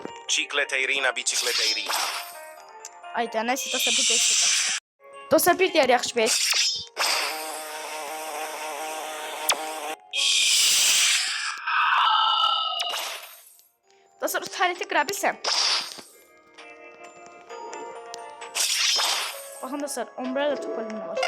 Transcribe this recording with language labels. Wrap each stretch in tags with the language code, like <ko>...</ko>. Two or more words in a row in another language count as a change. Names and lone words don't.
<tr>Cicleteirina, bicicleteirina. Ayda, neyse dostlar bu değişik.</tr> <az>Dostlar bir diğer yaxşı beş. Dostlar o tuvaleti qıra bilsəm. Baxın dostlar, Umbrella Topolino var.</az>